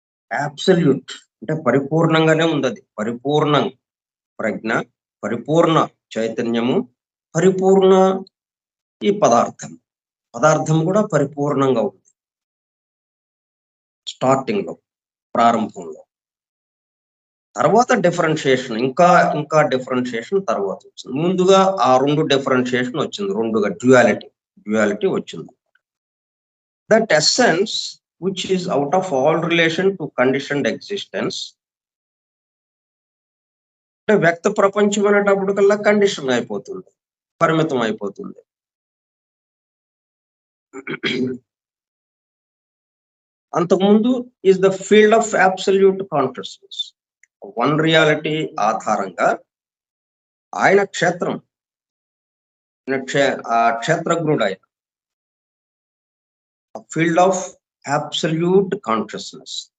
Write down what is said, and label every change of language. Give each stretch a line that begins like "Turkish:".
Telugu: Absolute అంటే పరిపూర్ణంగానే ఉంది. అది పరిపూర్ణం ప్రజ్ఞ, పరిపూర్ణ చైతన్యము, పరిపూర్ణ ఈ పదార్థం కూడా పరిపూర్ణంగా ఉంది స్టార్టింగ్ లో, ప్రారంభంలో. తర్వాత డిఫరెన్షియేషన్, ఇంకా డిఫరెన్షియేషన్ తర్వాత వచ్చింది. ముందుగా ఆ రెండు డిఫరెన్షియేషన్ వచ్చింది, రెండుగా డ్యుయాలిటీ వచ్చింది.
English: That essence which is out of all relation to conditioned existence.
Telugu: అంటే వ్యక్త ప్రపంచం అనేటప్పుడు కల్లా కండిషన్ అయిపోతుంది, పరిమితం అయిపోతుంది. అంతకుముందు
English: is the field of absolute consciousness, one reality
Telugu: ఆధారంగా ఆయన క్షేత్రం, క్షేత్రజ్ఞుడు ఆయన,
English: Field of absolute consciousness.